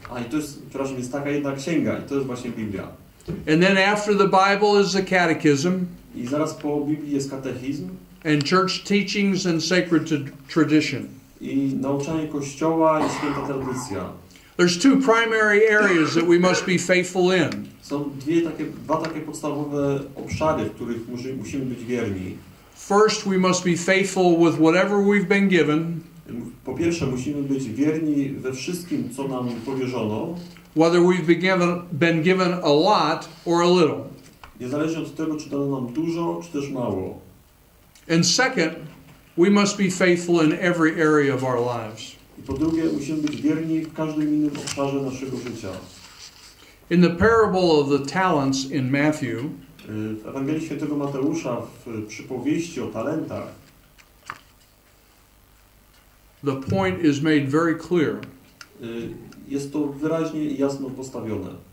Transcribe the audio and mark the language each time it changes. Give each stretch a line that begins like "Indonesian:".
Polish: I to jest, przepraszam, jest taka jedna księga i to jest właśnie Biblia.
English: And then after the Bible is the catechism.
Polish: I zaraz po Biblii jest katechizm.
English: And church teachings and sacred tradition.
Polish: I nauczanie Kościoła i święta tradycja.
English: There's two primary areas that we must be faithful in.
Polish: Są dwa takie podstawowe obszary, w których musimy być wierni.
English: First, we must be faithful with whatever we've been given.
Polish: Po pierwsze, musimy być wierni we wszystkim, co nam powierzono.
English: Whether we've been given a lot or a little.
Polish: Niezależnie od tego, czy dano nam dużo, czy też mało.
English: And second, we must be faithful in every area of our lives.
Polish: I po drugie, musimy być wierni w każdym innym obszarze naszego życia.
English: In the parable of the talents in Matthew,
Polish: w Ewangelii Świętego Mateusza, w przypowieści o talentach,
English: the point is made very clear.
Polish: Jest to wyraźnie i jasno postawione.